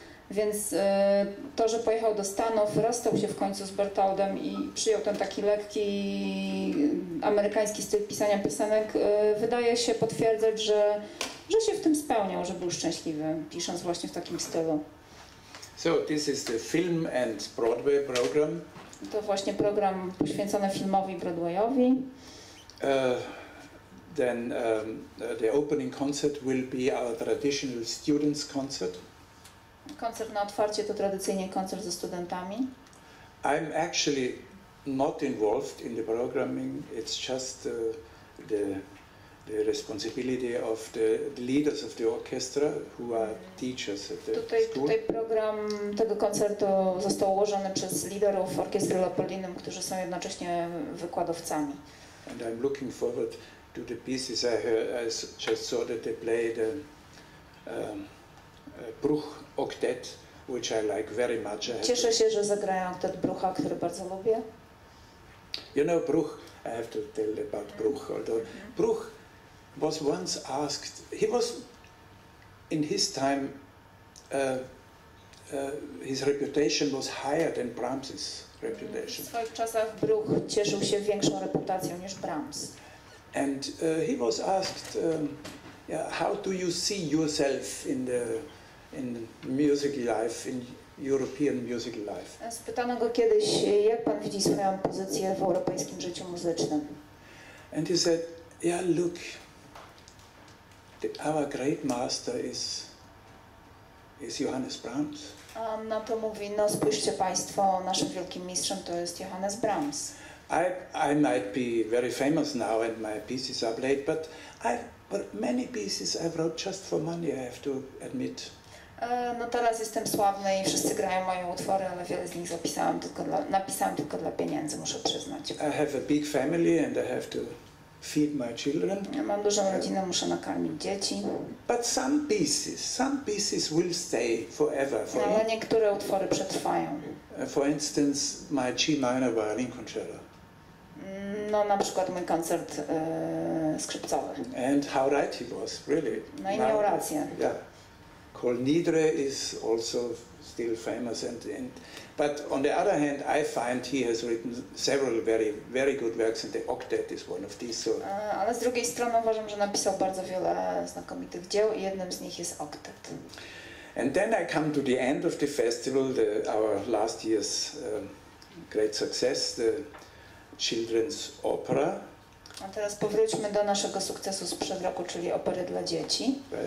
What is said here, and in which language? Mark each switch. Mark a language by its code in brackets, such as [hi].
[pl] Więc to, że pojechał do Stanów, rozstał się w końcu z Bertoldem i przyjął ten taki lekki amerykański styl pisania piosenek, wydaje się potwierdzać, że się w tym spełniał, że był szczęśliwy, pisząc właśnie w takim stylu. [en] So this is the film and Broadway program. [pl] To właśnie program poświęcony filmowi Broadwayowi. [en] Then the opening concert will be our traditional students' concert. [pl] Koncert na otwarcie to tradycyjnie koncert ze studentami. [en] I'm actually not involved in the programming. It's just the responsibility of the leaders of the orchestra, who are teachers at the school. [pl] Tutaj program tego koncertu został ułożony przez liderów orkiestry Leopoldinum, którzy są jednocześnie wykładowcami. [en] And I'm looking forward to the pieces. I just saw that they played Bruch Octet, which I like very much. [pl] Cieszę się, że zagrają oktet Brucha, który bardzo lubię. [en] You know, Bruch, I have to tell about Bruch. Although Bruch was once asked, he was, in his time, his reputation was higher than Brahms's reputation. [pl] W swoich czasach Bruch cieszył się większą reputacją niż Brahms. [en] And he was asked, how do you see yourself in music life, in European music life? [pl] Spytano go kiedyś, jak pan widzi swoją pozycję w europejskim życiu muzycznym. [en] And he said, yeah, look, our great master is Johannes Brahms. [pl] A on na to mówi, no spójrzcie państwo, naszym wielkim mistrzem to jest Johannes Brahms. [en] I might be very famous now and my pieces are played, but many pieces I wrote just for money, I have to admit. [pl] No teraz jestem sławny i wszyscy grają moje utwory, ale wiele z nich napisałem tylko dla pieniędzy, muszę przyznać. [en] I have a big family and I have to feed my children. [pl] Ja mam dużą rodzinę, muszę nakarmić dzieci. [en] But some pieces will stay forever. [pl] Ale niektóre utwory przetrwają. [en] For instance, my G minor violin concerto. [pl] No na przykład mój koncert skrzypcowy. [en] And how right he was, really. [pl] No i miał rację. [en] Yeah. Kol Nidre is also still famous, but on the other hand, I find he has written several very good works, and the Octet is one of these. So. [pl] Ale z drugiej strony uważam, że napisał bardzo wiele znakomitych dzieł i jednym z nich jest Octet. [en] And then I come to the end of the festival, our last year's great success, the children's opera. [pl] A teraz powróćmy do naszego sukcesu sprzed roku, czyli opery dla dzieci.